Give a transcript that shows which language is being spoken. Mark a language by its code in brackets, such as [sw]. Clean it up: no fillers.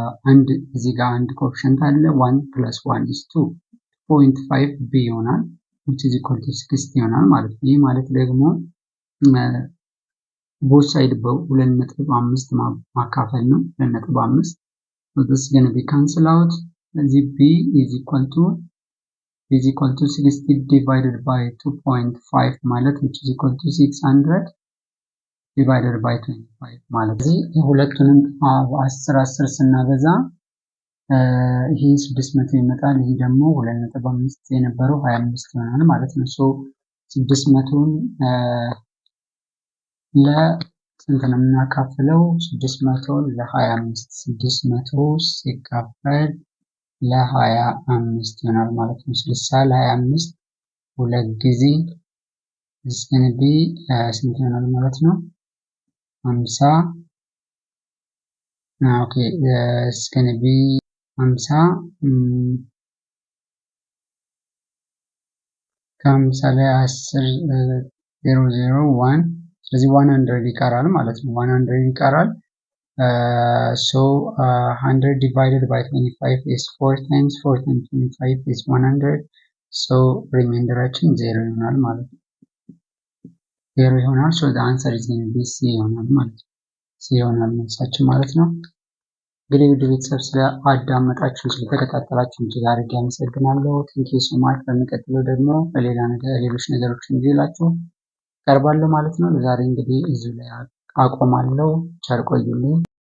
[am] አንድ እዚህ ጋር አንድ ኮኤፊሽንት አለ 1 plus 1 is 2 0.5 b ይሆናል [en] which is equal to 60 [am] ይሆናል ማለት ነው። ይሄ ማለት ደግሞ both side በ2.5 ማካፈል ነው። 2.5 [en] so this is going to be cancel out. [am] ስለዚህ [en] b is equal to 60 divided by 2.5 [am] ማለት [en] which is equal to 600 divided by 25 [am] ማለት ነው። ሁለቱንም 10 ስናበዛ ይሄ 600 ይመጣል። ይሄ ደግሞ 2.5 የነበረው 25 ይሆናል ማለት ነው። ሶ 600ን ለስንት ነው የምናካፍለው? 600ን ለ25 600 ሲካፈል ለ25 ይሆናል ማለት ነው። 60 ለ25 ሁለት ጊዜ [en] is going to be [am] ስንት ይሆናል ማለት ነው? [en] 50 okay is going to be 50 [am] ከ50 ላይ [en] 10 001 [am] ስለዚህ 100 ይቀራል ማለት ነው። 100 ይቀራል። [en] so 100 divided by 25 is 4 times 25 is 100 so [am] ሪማይንደራችን 0 ይሆናል ማለት ነው። 0 ይሆናል። [en] so the answer is going to be [am] C ይሆናል ማለት ነው። C ይሆናል መልሳችን ማለት ነው። እንግዲህ ውድ ቤተሰብ ስለ አዳመጣችሁን ስለተከታተላችሁን እጅግ አድርጌ አመሰግናለሁ። ቴንኪው ሶ ማች። በሚቀጥለው ደግሞ ሌሎች ነገሮችን ይዤላችሁ ቀርባለሁ ማለት ነው። ለዛሬ እንግዲህ እዚሁ ላይ አቆማለሁ። ቸር ቆዩልኝ።